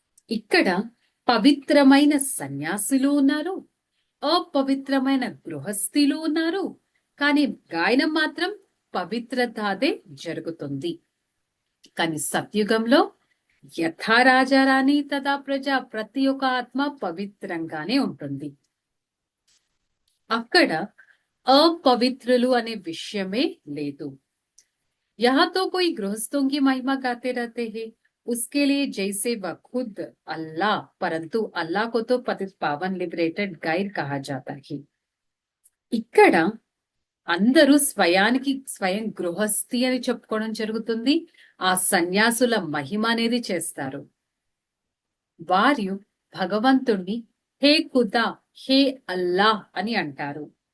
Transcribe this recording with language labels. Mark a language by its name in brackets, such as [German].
[Telugu] ఇక్కడ పవిత్రమైన సన్యాసులు ఉన్నారు, అపవిత్రమైన గృహస్థిలు ఉన్నారు, కానీ గాయనం మాత్రం పవిత్రతాదే జరుగుతుంది. కానీ సత్యుగంలో యథా రాజారాణి తదా ప్రజ, ప్రతి ఒక్క ఆత్మ పవిత్రంగానే ఉంటుంది. అక్కడ अपवित्रलु अने विषयमे लेदु. [Hindi] यहाँ तो कोई गृहस्थों की महिमा गाते रहते हैं, उसके लिए जैसे वह खुद अल्लाह, परंतु अल्लाह को तो पतित पावन लिबरेटेड गाइड कहा जाता है. [Telugu] ఇక్కడ అందరూ స్వయం గృహస్థి అని చెప్పుకోవడం జరుగుతుంది. ఆ సన్యాసుల మహిమ అనేది చేస్తారు. వారు భగవంతుణ్ణి హే ఖుదా, హే అల్లాహ్ అని అంటారు.